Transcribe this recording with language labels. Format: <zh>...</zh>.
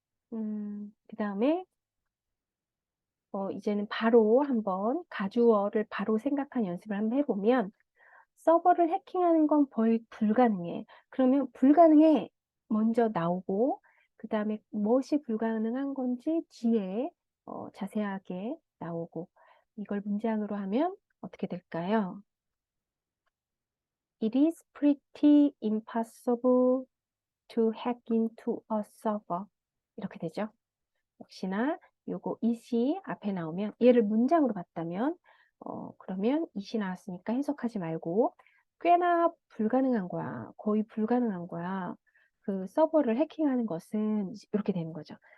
<ko>그 다음에 이제는 바로 한번 가주어를 바로 생각한 연습을 한번 해보면 서버를 해킹하는 건 거의 불가능해. 그러면 불가능해 먼저 나오고 그 다음에 무엇이 불가능한 건지 뒤에 자세하게 나오고 이걸 문장으로 하면 어떻게 될까요?</ko> <en>It is pretty impossible to hack into a server.</en> <ko>이렇게 되죠. 역시나 요거 it이 앞에 나오면 얘를 문장으로 봤다면 그러면 it이 나왔으니까 해석하지 말고 꽤나 불가능한 거야. 거의 불가능한 거야. 그 서버를 해킹하는 것은 이렇게 되는 거죠.</ko>